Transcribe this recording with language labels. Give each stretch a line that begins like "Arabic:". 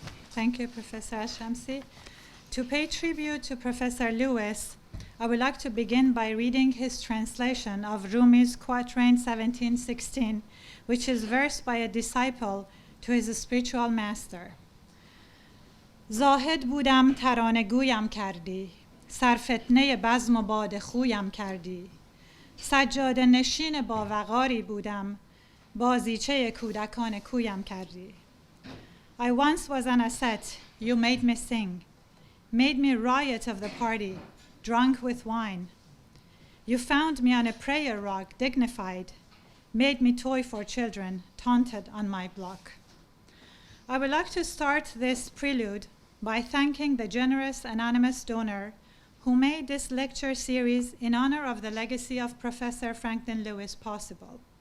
English: Thank you, Professor Shamsi. To pay tribute to Professor Lewis, I would like to begin by reading his translation of Rumi's quatrain 1716, which is versed by a disciple to his spiritual master.
Persian: زاهد بودم ترانه گویم کردی، سرفتنه بزم و باد خویم کردی، سجاده نشین با وقاری بودم، بازیچه کودکان کویم کردی.
English: I once was an ascet, you made me sing, made me riot of the party, drunk with wine. You found me on a prayer rock, dignified, made me toy for children, taunted on my block. I would like to start this prelude by thanking the generous anonymous donor who made this lecture series in honor of the legacy of Professor Franklin Lewis possible.